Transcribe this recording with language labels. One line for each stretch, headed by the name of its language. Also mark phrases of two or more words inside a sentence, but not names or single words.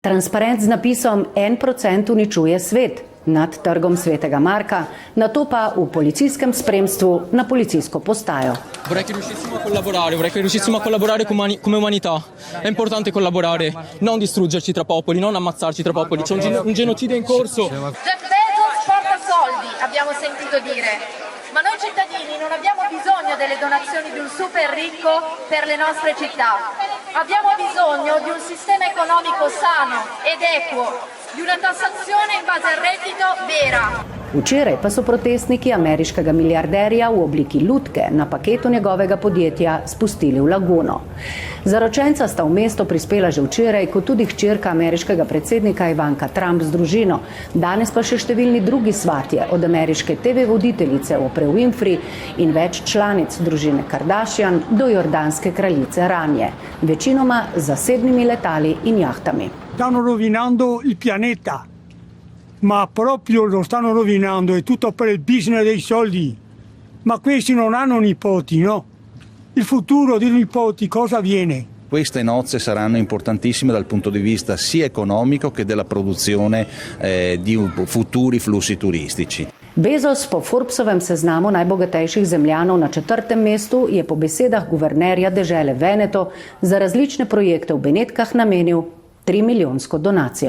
Slovenian: Transparent z napisom 1% uničuje svet nad trgom Svetega Marka, nato pa v policijskem spremstvu na policijsko postajo.
Italian: Vorrei che riuscissimo a collaborare come umanità. È importante collaborare, non distruggerci tra popoli, non ammazzarci tra popoli. C'è un genocidio in corso. Jeff Bezos porta soldi, abbiamo sentito dire. Ma noi cittadini non abbiamo bisogno delle donazioni di un super ricco per le nostre città. Abbiamo bisogno di un sistema economico sano ed equo, di una tassazione in base al reddito vera.
Slovenian: Včeraj pa so protestniki ameriškega milijarderja v obliki lutke na paketu njegovega podjetja spustili v laguno. Zaročenca sta v mesto prispela že včeraj, kot tudi hčerka ameriškega predsednika Ivanka Trump z družino. Danes pa še številni drugi svatje, od ameriške TV voditeljice Oprah Winfrey in več članic družine Kardashian do jordanske kraljice Ranje, večinoma z zasebnimi letali in jahtami.
Italian: Stanno rovinando il pianeta. Ma proprio lo stanno rovinando, è tutto per il business dei soldi. Ma questi non hanno nipoti, no? Il futuro dei nipoti cosa avviene? Queste nozze saranno importantissime dal punto di vista sia economico che della produzione di futuri flussi turistici.
Slovenian: Bezos po Forbesovem seznamu najbogatejših zemljanov na 4. mestu je po besedah guvernerja dežele Veneto za različne projekte v Benetkah namenil 3-milijonsko donacijo.